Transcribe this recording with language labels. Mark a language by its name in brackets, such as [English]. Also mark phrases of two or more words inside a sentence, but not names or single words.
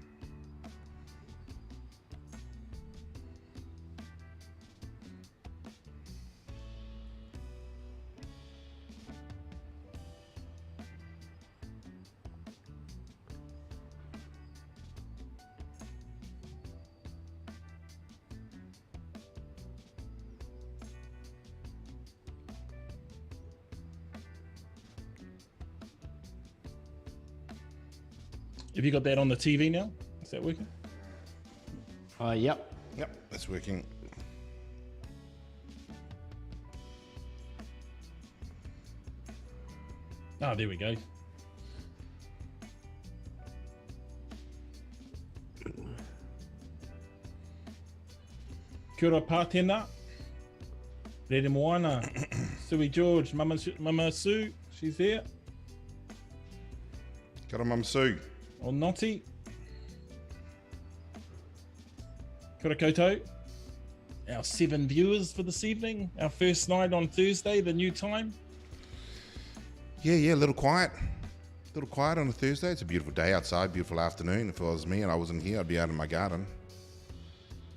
[English] Have you got that on the TV now? Is that working? Yep. Yep, that's working. Oh, there we go. [Māori] Kia ora pātena. Rere moana. [English] Sui George, Mama Sue, she's here. Got a Mum Sue. Or Noti. [Māori] Kia ora koutou. [English] Our 7 viewers for this evening. Our first night on Thursday, the new time. Yeah, a little quiet. A little quiet on a Thursday. It's a beautiful day outside, beautiful afternoon. If it was me and I wasn't here, I'd be out in my garden.